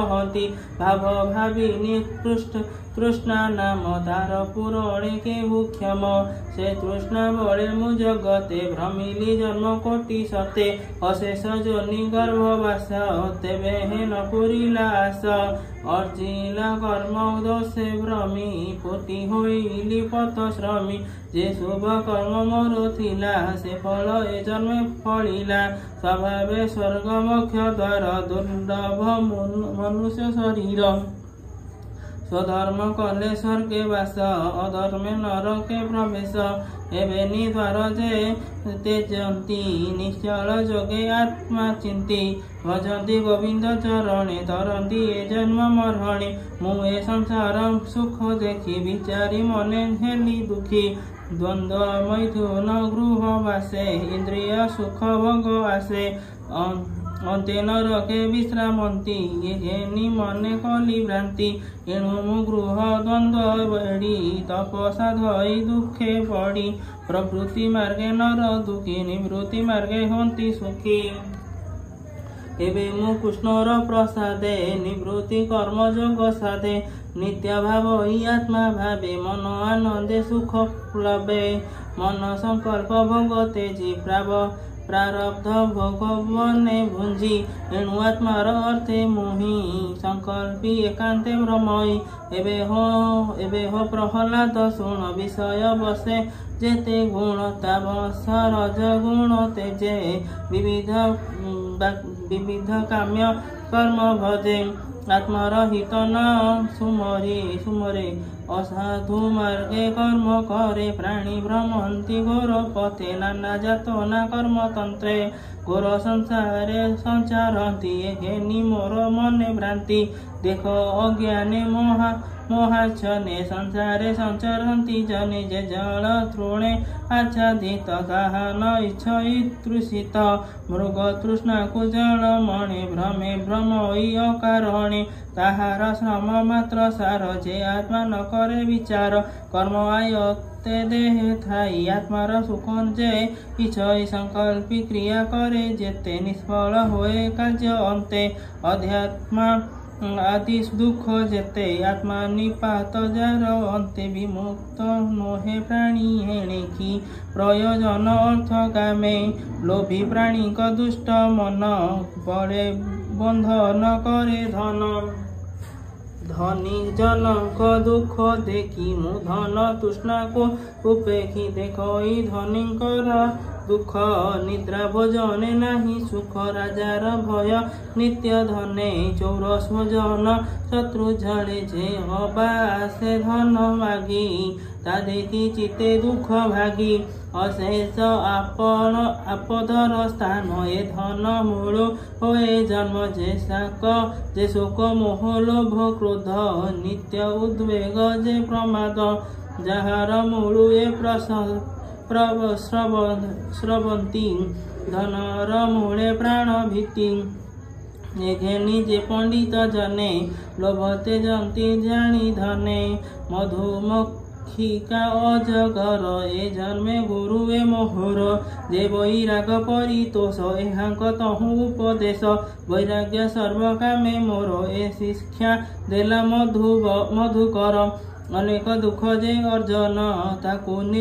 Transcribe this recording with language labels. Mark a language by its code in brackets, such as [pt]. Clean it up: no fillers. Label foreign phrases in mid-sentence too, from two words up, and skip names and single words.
[or] ଭାବ ଭାବୀ ନିକୃଷ୍ଟ ତୃଷ୍ଣା ନାମ ତାର ପୁରଣେ କେହୁ କ୍ଷମ ସେ ତୃଷ୍ଣା ବଳେ ମୁ ଜଗତେ ଭ୍ରମିଲି ଜନ୍ମ କୋଟି ସତେ ଅଶେଷ ଜନି ଗର୍ଭବାସ ତେବେ ହେନ ପୁରିଲା ଆସ ଅର୍ଜିଲା କର୍ମ ଦୋଷେ ଭ୍ରମି ଫୁଟି ହଇଲି ପଥ ଶ୍ରମୀ ଯେ ଶୁଭ କର୍ମ ମୋର ଥିଲା ସେ ଫଳ ଏ ଜନ୍ମେ ଫଳିଲା ସ୍ୱଭାବେ ସ୍ୱର୍ଗ ମୋକ୍ଷ ଦ୍ୱାର ଦୁର୍ଲଭ ମନୁଷ୍ୟ ଶରୀର ସ୍ୱଧର୍ମ କଲେ ସ୍ୱର୍ଗେ ବାସ ଅଧର୍ମେ ନରକେ ପ୍ରବେଶ ଏବେନୀ ଦ୍ୱାର ଯେ ତେଜନ୍ତି ନିଶ୍ଚଳ ଯୋଗେ ଆତ୍ମା ଚିନ୍ତି ଭଜନ୍ତି ଗୋବିନ୍ଦ ଚରଣେ ତରନ୍ତି ଏ ଜନ୍ମ ମରଣେ ମୁ ଏ ସଂସାର ସୁଖ ଦେଖି ବିଚାରି ମନେ ହେଲି ଦୁଖୀ ଦ୍ୱନ୍ଦ୍ୱ ମୈଥୁନ ଗୃହ ବାସେ ଇନ୍ଦ୍ରିୟ ସୁଖ ଭୋଗ ଆସେ ଅନ୍ତେ ନରକେ ବିଶ୍ରାମନ୍ତି ଏନି ମନେ କଲି ଭ୍ରାନ୍ତି ଏଣୁ ମୁ ଗୃହ ଦ୍ୱନ୍ଦ୍ୱ ବେଡ଼ି ତପସା ଧଇ ଦୁଖେ ପଡ଼ି ପ୍ରବୃତ୍ତି ମାର୍ଗେ ନର ଦୁଖୀ ନିବୃତ୍ତି ମାର୍ଗେ ହନ୍ତି ସୁଖୀ ଏବେ ମୁ କୃଷ୍ଣର ପ୍ରସାଦେ ନିବୃତ୍ତି କର୍ମ ଯୋଗ ସାଧେ ନିତ୍ୟ ଭାବ ହି ଆତ୍ମା ଭାବେ ମନ ଆନନ୍ଦେ ସୁଖ ଲଭେ ମନ ସଙ୍କଳ୍ପ ଭୋଗ ତେଜି ପ୍ରାରବ୍ଧ ଭୋଗବନେ ଭୁଞ୍ଜି ଏଣୁ ଆତ୍ମାର ଅର୍ଥେ ମୁହି ସଙ୍କଳ୍ପି ଏକାନ୍ତେ ଭ୍ରମଇ ଏବେ ହୋ ପ୍ରହଲାଦ ଶୁଣ ବିଷୟ ବସେ ଯେତେ ଗୁଣ ତାବସ ରଜ ଗୁଣ ତେଜେ ବିବିଧ କାମ୍ୟ କର୍ମ ଭଜେ ଆତ୍ମାର ହିତ ନ ସୁମରେ ଅସାଧୁ ମାର୍ଗେ କର୍ମ କରେ ପ୍ରାଣୀ ଭ୍ରମନ୍ତି ଘୋର ପଥେ ନାନା ଯାତନା କର୍ମ ତନ୍ତ୍ରେ ଘୋର ସଂସାରେ ସଞ୍ଚାରତି ହେନି ମୋର ମନେ ଭ୍ରାନ୍ତି ଦେଖ ଅଜ୍ଞାନେ ମୋହାଚ୍ଛନେ ସଂସାରେ ସଞ୍ଚରତି ଜନେ ଯେ ଜଳ ତୃଣେ ଆଚ୍ଛାଦିତ ତାହା ନ ଇଚ୍ଛଇ ତୃଷିତ ମୃଗ ତୃଷ୍ଣା କୋ ଜଳ ମଣେ ଭ୍ରମେ ଭ୍ରମଇ ଅକାରଣେ ତାହାର ଶ୍ରମ ମାତ୍ର ସାର ଯେ ଆତ୍ମା ନ କରେ ବିଚାର କର୍ମ ଆୟତେ ଦେହ ଥାଇ ଆତ୍ମାର ସୁଖ ଯେ ଇଚ୍ଛଇ ସଙ୍କଳ୍ପି କ୍ରିୟା କରେ ଯେତେ ନିଷ୍ଫଳ ହୋଏ କାର୍ଯ୍ୟ ଅନ୍ତେ ଅଧ୍ୟାତ୍ମା ଆଦି ଦୁଖ ଯେତେ ଆତ୍ମା ନିପାତ ଯାର ଅନ୍ତେ ବିମୁକ୍ତ ନୋହେ ପ୍ରାଣୀ ହେଣେ କି ପ୍ରୟୋଜନ ଅର୍ଥ କାମେ ଲୋଭୀ ପ୍ରାଣୀ କା ଦୁଷ୍ଟ ମନ ବଡ଼େ ବନ୍ଧନ କରେ ଧନ ଧନୀ ଜନକ ଦୁଖ ଦେଖି ମୁ ଧନ ତୃଷ୍ଣା କୋ ଉପେକ୍ଷି ଦେଖଇ ଧନୀକର ଦୁଖ ନିଦ୍ରା ଭୋଜନେ ନାହି ସୁଖ ରାଜାର ଭୟ ନିତ୍ୟ ଧନେ ଚୌରସ ଭୋଜନ ଶତ୍ରୁ ଝଡ଼େ ଯେ ହବା ସେ ଧନ ମାଗି ତା ଦେଖି ଚିତେ ଦୁଖ ଭାଗି ଅଶେଷ ଆପଦର ସ୍ଥାନ ଏ ଧନ ମୂଳ ହୋଏ ଜନ୍ମ ଯେ ଶାକ ଯେ ଶୋକ ମୋହ ଲୋଭ କ୍ରୋଧ ନିତ୍ୟ ଉଦ୍ବେଗ ଯେ ପ୍ରମାଦ ଯହାର ମୂଳ ଏ ସ୍ରବନ୍ତି ଧନର ମୂଳେ ପ୍ରାଣ ଭୀତି ଘେନି ଯେ ପଣ୍ଡିତ ଜନେ ଲୋଭତେ ଜନ୍ତି ଜାନି ଧନେ ମଧୁମକ୍ଷିକା ଅଜଗର ଏ ଜନ୍ମେ ଗୁରୁ ଏ ମୋହର ଯେ ବୈରାଗ ପରିତୋଷ ଏହାଙ୍କ ତହୁ ଉପଦେଶ ବୈରାଗ୍ୟ ସର୍ବକାମେ ମୋର ଏ ଶିକ୍ଷା ଦେଲା ମଧୁକର ଅନେକ ଦୁଖ ଯେ ଅର୍ଜନ ତାକୁ